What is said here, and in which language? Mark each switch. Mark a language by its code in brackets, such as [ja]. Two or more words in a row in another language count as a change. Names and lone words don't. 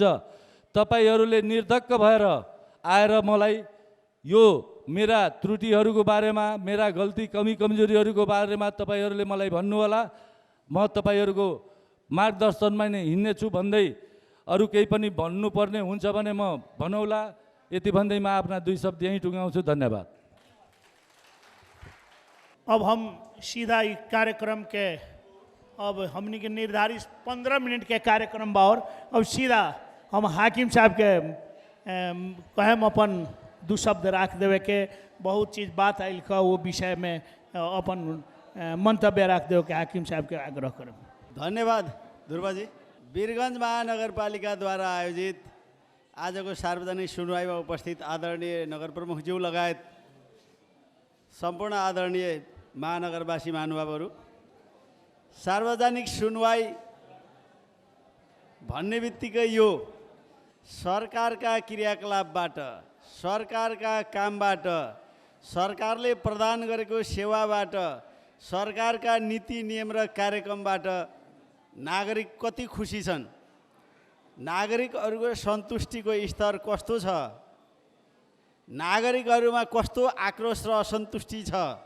[ne] तपाईँहरूले निर्धक्क भएर आएर मलाई यो मेरा त्रुटिहरूको बारेमा, मेरा गल्ती कमी कमजोरीहरूको बारेमा तपाईँहरूले मलाई भन्नुहोला। म तपाईँहरूको मार्गदर्शनमा नै हिँड्नेछु भन्दै अरू केही पनि भन्नुपर्ने हुन्छ भने म भनौला। यति भन्दै म आफ्ना 2 शब्द यहीँ टुङ्गाउँछु। धन्यवाद। [bho] अब हम सीधा कार्यक्रम के अब हमनी के निर्धारित 15 मिनट के कार्यक्रम बा और अब सीधा हम हाकिम साहब के कहम अपन 2 शब्द राख देवे के बहुत चीज बात आयल का वो विषय में अपन मंतव्य राख देवे के हाकिम साहब के आग्रह करम। [ne] धन्यवाद ध्रुव जी। वीरगंज महानगरपालिकाद्वारा आयोजित आजको सार्वजनिक सुनवाईमा उपस्थित आदरणीय नगर प्रमुखज्यू लगायत सम्पूर्ण आदरणीय महानगरवासी महानुभावहरू, सार्वजनिक सुनवाई भन्ने बित्तिकै यो सरकारका क्रियाकलापबाट, सरकारका कामबाट, सरकारले प्रदान गरेको सेवाबाट, सरकारका नीति नियम र कार्यक्रमबाट नागरिक कति खुसी छन्, नागरिकहरूको सन्तुष्टिको स्तर कस्तो छ, नागरिकहरूमा कस्तो आक्रोश र असन्तुष्टि छ,